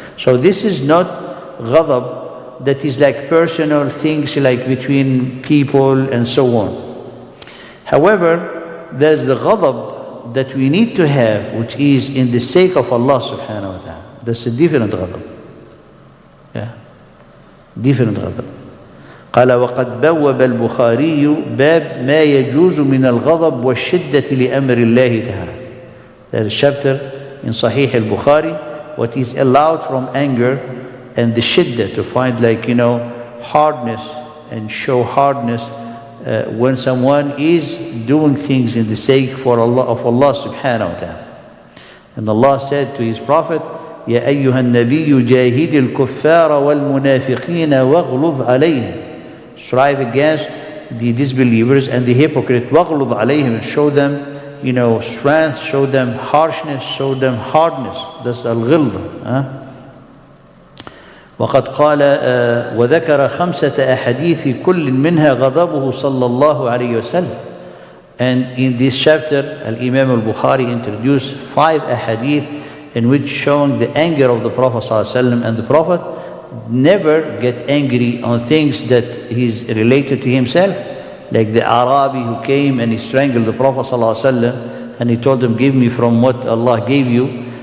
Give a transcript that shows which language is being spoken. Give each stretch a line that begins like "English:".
English: So this is not ghadab that is like personal things, like between people and so on. However, there's the ghadab that we need to have, which is in the sake of Allah subhanahu wa ta'ala. That's a different ghadab. Yeah, different ghadab.
Arabic: قال وقد بوب البخاري باب ما يجوز من الغضب والشدة لأمر الله تعالى.
English: There is a chapter in Sahih al-Bukhari, what is allowed from anger and the shiddah, to find, like, hardness and show hardness when someone is doing things in the sake for Allah, of Allah subhanahu wa ta'ala. And Allah said to His Prophet,
Arabic: يا أيها النبي جاهد الكفار والمنافقين واغلظ عليهم.
English: Strive against the disbelievers and the hypocrite.
Arabic: واغلظ عليهم,
English: and show them, strength, show them harshness, show them hardness. That's al-ghilza.
Arabic: وقد قال وذكر 5 أحاديث كل منها غضبه صلى الله عليه وسلم.
English: And in this chapter, Al-Imam al-Bukhari introduced 5 ahadith in which showing the anger of the Prophet ﷺ, and the Prophet never get angry on things that is related to himself, like the Arabi who came and he strangled the Prophet ﷺ, and he told him, give me from what Allah gave you.